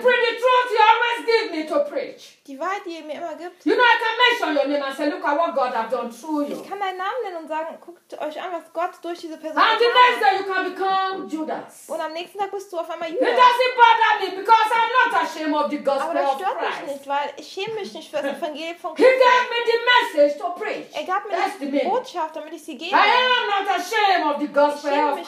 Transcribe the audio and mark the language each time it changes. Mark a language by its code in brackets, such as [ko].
[en] The truth you always give me to preach. [de] Die Wahrheit, die ihr mir immer gibt. [en] You know, I can mention your name and say, look at what God has done through you. [de] Ich kann deinen Namen nennen und sagen, guckt euch an, was Gott durch diese Person hat. [en] And the next day you can become Judas. [de] Und am nächsten Tag bist du auf einmal Judas. [en] It doesn't bother me because I'm not ashamed of the gospel of Christ. [de] Aber das stört mich nicht, weil ich schäme mich nicht für das Evangelium von Christus. [en] He gave me the message to preach. [de] Er gab mir die Botschaft, damit ich sie gebe. [en] I am not ashamed of the gospel of Christ.